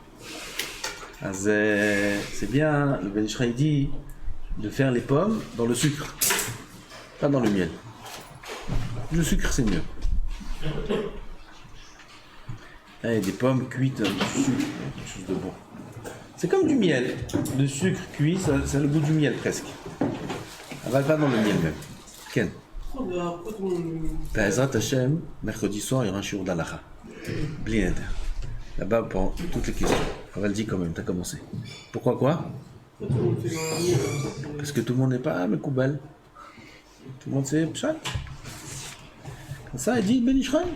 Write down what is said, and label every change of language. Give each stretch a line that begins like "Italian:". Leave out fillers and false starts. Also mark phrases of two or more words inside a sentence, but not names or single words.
French: C'est bien, le Ben Ish Chai dit de faire les pommes dans le sucre, pas dans le miel. Le sucre c'est mieux. Et des pommes cuites dans le sucre, quelque chose de bon. C'est comme du miel. Le sucre cuit, ça a le goût du miel presque. Elle va pas dans le miel même. Ken.
Hebrew: בעזרת השם,
French: mercredi soir, il y aura un shiur d'Alacha.
Hebrew: בלי נדר.
French: Là-bas, pour toutes les questions. On va le dire quand même, t'as commencé. Pourquoi quoi? Parce que tout le monde n'est pas Mekoubal. Tout le monde sait Pshat. Comme ça, il dit Ben Ish Chai.